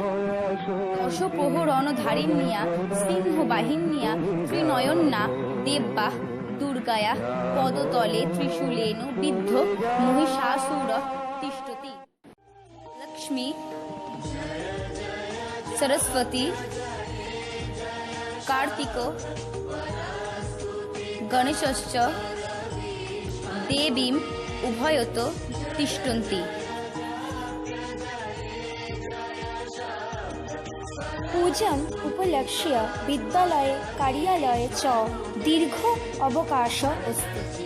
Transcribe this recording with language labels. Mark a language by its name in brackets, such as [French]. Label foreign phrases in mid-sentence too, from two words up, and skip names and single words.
[Sanskrit] দশপ্রহরণধারিণ্যা সিংহবাহিন্যা ত্রিনয়ন্যা দেব্যা দুর্গায়া পদতলে ত্রিশূলেন বিদ্ধ মহিষাসুরঃ তিষ্ঠতি। লক্ষ্মী সরস্বতী কার্তিক গণেশশ্চ দেবীম উভয়ত তিষ্ঠন্তি। पूजन उपलक्ष्य विद्यालये कार्यालये च दीर्घ अवकाश अस्ति।